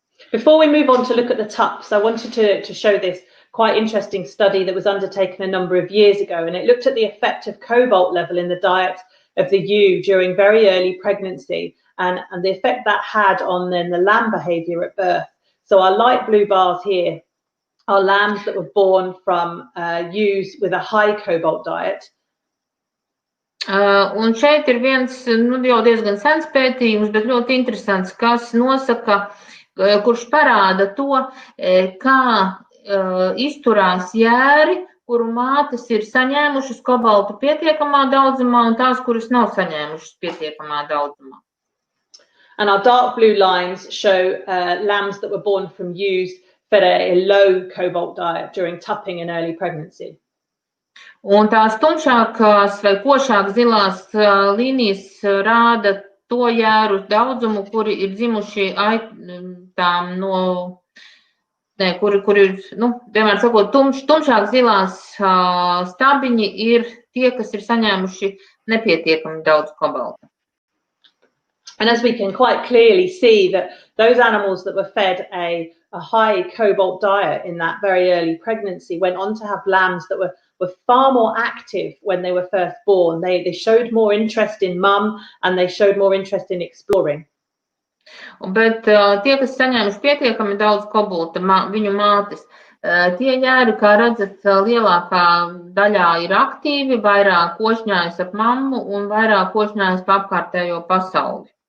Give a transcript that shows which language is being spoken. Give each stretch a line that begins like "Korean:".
English: Before we move on to look at the tups, I wanted to show this quite interesting study that was undertaken a number of years ago, and it looked at the effect of cobalt level in the diet of the ewe during very early pregnancy and the effect that had on then the lamb behaviour at birth. So our light blue bars here are lambs that were born from ewes with a high cobalt diet.
Latvian: Un šeit ir viens jau diezgan sens pētījums, bet ļoti interesants, kas nosaka, kurš parāda to, kā izturās jēri, kuru mātes ir saņēmušas kobaltu pietiekamā daudzumā un tās, kuras nav saņēmušas pietiekamā daudzumā.
English: And our dark blue lines show lambs that were born from ewes fed a low cobalt diet during tupping and early pregnancy.
Latvian: Un tās tumšākās vai košāk zilās līnijas rāda to jēru daudzumu, kuri ir dzimuši aitām kuri ir, vienmēr sakot, tumšāk zilās stabiņi ir tie, kas ir saņēmuši nepietiekami daudz kobalta.
English: And as we can quite clearly see that those animals that were fed a high cobalt diet in that very early pregnancy went on to have lambs that were far more active when they were first born. They showed more interest in mum and they showed more interest in exploring.
Latvian: Bet tie, kas saņēmuši pietiekami daudz kobalta, viņu mātes, Tie ģēri, kā redzat, lielākā daļā ir aktīvi, vairāk košņājas ap mammu un vairāk košņājas pa apkārtējo pasauli.